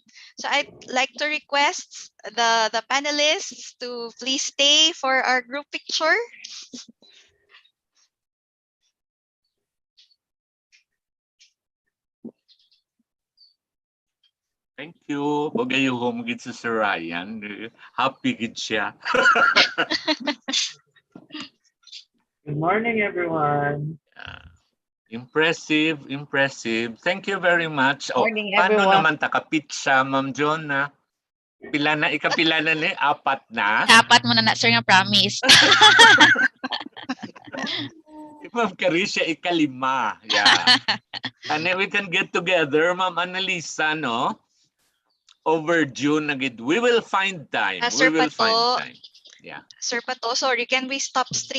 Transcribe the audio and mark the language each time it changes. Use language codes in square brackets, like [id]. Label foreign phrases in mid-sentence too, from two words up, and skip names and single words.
[en] So I'd like to request the panelists to please stay for our group picture. Thank you. [hil] Bagayuhom gid si Sir Ryan. Happy gid siya. [en] Good morning, everyone. Impressive, impressive. Thank you very much. Morning, [tl] Paano [en] everyone. [hil] naman takapitsa, Ma'am Jonah? Ikapila na ni? Apat na? Apat mo na sir, nga promise. Ma'am Carisha, ikalima. [en] Yeah. And then we can get together, Ma'am Annalisa, no? Over June agad. We will find time. Sir We will Pato. find time. Yeah. Sir Pato, sorry, can we stop stream?